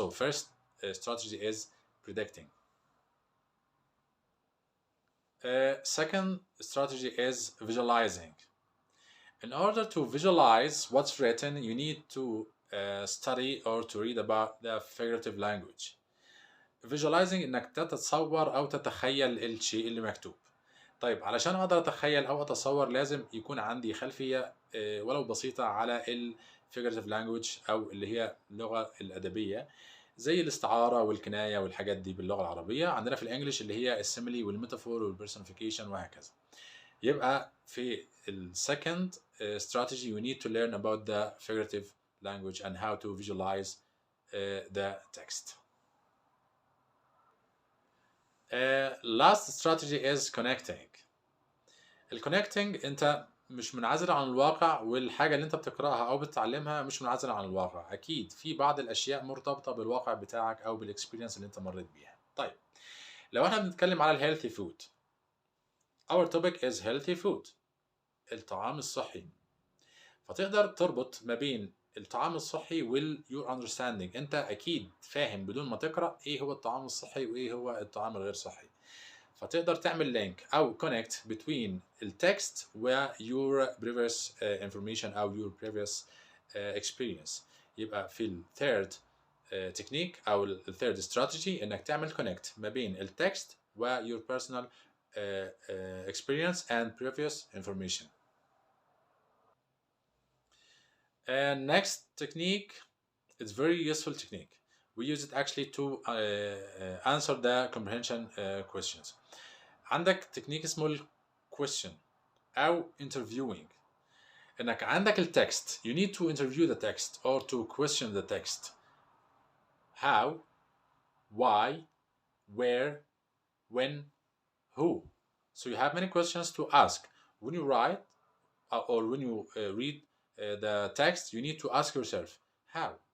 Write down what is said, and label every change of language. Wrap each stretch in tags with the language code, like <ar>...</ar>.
<en>So first strategy is predicting. Second strategy is visualizing. In order to visualize what's written, you need to study or to read about the figurative language.</en> <ar>Visualizing انك تتصور او تتخيل الشيء اللي مكتوب. طيب علشان اقدر اتخيل او اتصور لازم يكون عندي خلفية ولو بسيطة على ال figurative language او اللي هي اللغة الادبية، زي الاستعارة والكناية والحاجات دي باللغة العربية. عندنا في الانجليش اللي هي السيميلي والميتافور والبرسونيفيكيشن وهكذا. يبقى في ال</ar> <en>second strategy you need to learn about the figurative language and how to visualize the text. Last strategy is connecting.</en> <ar>الكونكتنج انت مش منعزل عن الواقع، والحاجة اللي انت بتقرأها او بتتعلمها مش منعزلة عن الواقع. اكيد في بعض الاشياء مرتبطة بالواقع بتاعك او بالاكسبيرينس اللي انت مريت بيها. طيب لو احنا بنتكلم على الهيلثي فود،</ar> <en>our topic is healthy food،</en> <ar>الطعام الصحي. فتقدر تربط ما بين الطعام الصحي</ar> <en>your understanding.</en> <ar>انت اكيد فاهم بدون ما تقرأ ايه هو الطعام الصحي وايه هو الطعام الغير صحي، فتقدر تعمل لينك او</ar> <en>connect between</en> <ar>التكست و</ar> <en>your previous information</en> <ar>او</ar> <en>your previous experience.</en> <ar>يبقى في ال</ar> <en>third technique</en> <ar>او ال</ar> <en>third strategy</en> <ar>انك تعمل connect ما بين التكست و</ar> <en>your personal experience and previous information. And next technique, it's very useful technique. We use it actually to answer the comprehension questions.</en> <ar>عندك تكنيك اسمه ال question أو interviewing. إنك عندك التكست,</ar> <en>you need to interview the text or to question the text. How, why, where, when, who. So you have many questions to ask. When you write or when you read the text, you need to ask yourself, how?</en>